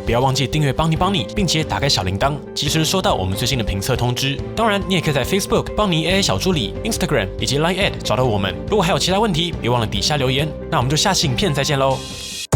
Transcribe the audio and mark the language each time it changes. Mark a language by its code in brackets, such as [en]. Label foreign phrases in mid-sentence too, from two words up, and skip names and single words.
[zh] 不要忘記訂閱邦尼邦尼，並且打開小鈴鐺，及時收到我們最新的評測通知。當然，你也可以在 Facebook 邦尼 AI 小助理、Instagram 以及 Line@ 找到我們。如果還有其他問題，別忘了底下留言。那我們就下期影片再見嘍。